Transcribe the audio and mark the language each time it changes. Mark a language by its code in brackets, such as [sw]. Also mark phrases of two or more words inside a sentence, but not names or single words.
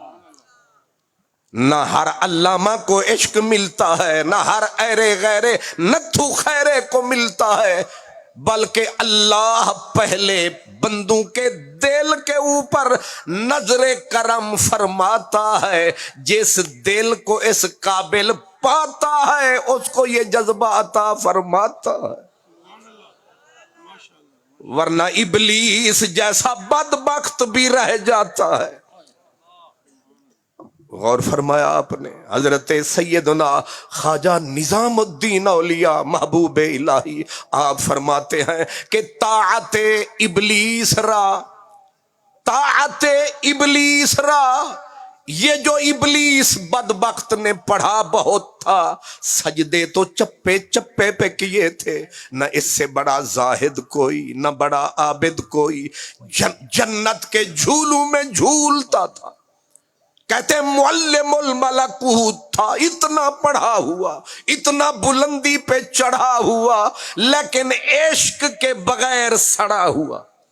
[ur] نہ ہر علامہ کو عشق ملتا ہے، نہ ہر ایرے غیرے نتھو خیرے کو ملتا ہے، بلکہ اللہ پہلے بندوں کے دل کے اوپر نظر کرم فرماتا ہے، جس دل کو اس قابل پاتا ہے اس کو یہ جذبہ عطا فرماتا ہے۔ ورنہ ابلیس جیسا بدبخت بھی رہ جاتا ہے۔ غور فرمایا آپ نے، حضرت سیدنا خواجہ نظام الدین اولیاء محبوب الہی آپ فرماتے ہیں کہ [fa] طاعت ابلیس را، طاعت ابلیس را، [ur] یہ جو ابلیس بدبخت نے پڑھا بہت تھا، سجدے تو چپے چپے پہ کیے تھے، نہ اس سے بڑا زاہد کوئی، نہ بڑا عابد کوئی، جنت کے جھولوں میں جھولتا تھا۔ کہتے معلم الملکوت تھا، اتنا پڑھا ہوا، اتنا بلندی پہ چڑھا ہوا، لیکن عشق کے بغیر سڑا ہوا۔